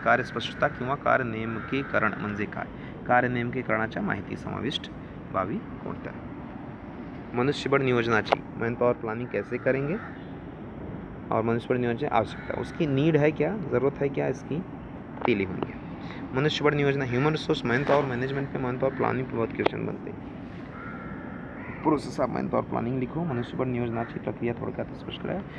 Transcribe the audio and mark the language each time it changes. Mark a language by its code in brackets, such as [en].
[mr] कार्य स्पष्टता किंवा कार्य नेमकेकरण म्हणजे काय, कार्य नेमकेकरणाच्या माहिती समाविष्ट व्हावी कोणत्या. मनुष्यबळ नियोजनाची, [hi] मैन पावर प्लानिंग कैसे करेंगे और मनुष्यबळ नियोजन आवश्यकता, उसकी नीड है क्या, ज़रूरत है क्या इसकी, [mr] ते लिखून घ्या. मनुष्यबळ नियोजना, [hi] human resource man power management पे मैन पावर प्लानिंग पे बहुत क्वेश्चन बनते हैं. [en] Process of man power planning लिखो. [mr] मनुष्यबळ नियोजनाची प्रक्रिया थोडक्यात स्पष्ट करा.